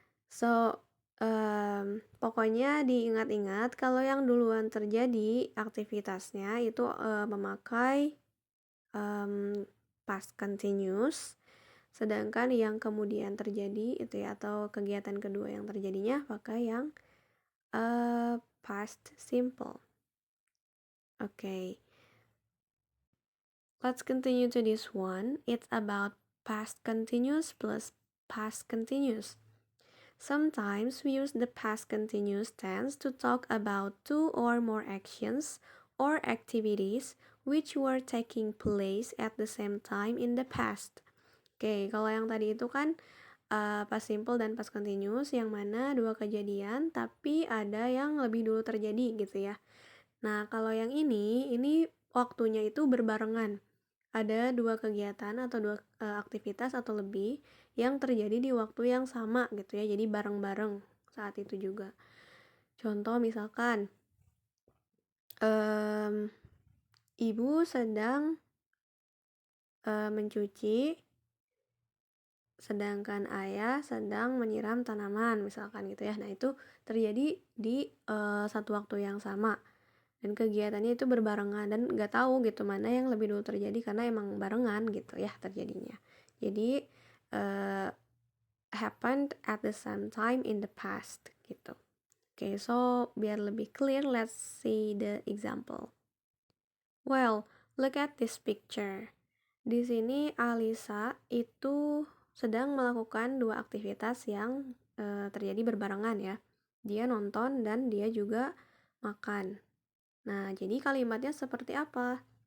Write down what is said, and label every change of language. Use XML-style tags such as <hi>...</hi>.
<id>So, pokoknya diingat-ingat kalau yang duluan terjadi aktivitasnya itu memakai</id> <en>past continuous,</en> <id>sedangkan yang kemudian terjadi itu ya, atau kegiatan kedua yang terjadinya pakai yang</id> <en>past simple.</en> <id>Okay.</id> <en>Let's continue to this one. It's about past continuous plus past continuous. Sometimes we use the past continuous tense to talk about two or more actions or activities which were taking place at the same time in the past.</en> <id>Oke, kalau yang tadi itu kan</id> <en>past simple dan past continuous</en> <id>yang mana dua kejadian tapi ada yang lebih dulu terjadi gitu ya. Nah, kalau yang ini waktunya itu berbarengan. Ada dua kegiatan atau dua aktivitas atau lebih yang terjadi di waktu yang sama gitu ya. Jadi bareng-bareng saat itu juga. Contoh misalkan ibu sedang mencuci sedangkan ayah sedang menyiram tanaman misalkan gitu ya. Nah, itu terjadi di satu waktu yang sama. Dan kegiatannya itu berbarengan dan nggak tahu gitu mana yang lebih dulu terjadi karena emang barengan gitu ya terjadinya. Jadi</id> <en>happened at the same time in the past</en> <id>gitu. Oke,</id> <en>so biar lebih clear, let's see the example.</en> <id>Well, look at this picture. Di sini Alisa itu sedang melakukan dua aktivitas yang terjadi berbarengan ya. Dia nonton dan dia juga makan. Nah, jadi kalimatnya seperti apa?</id>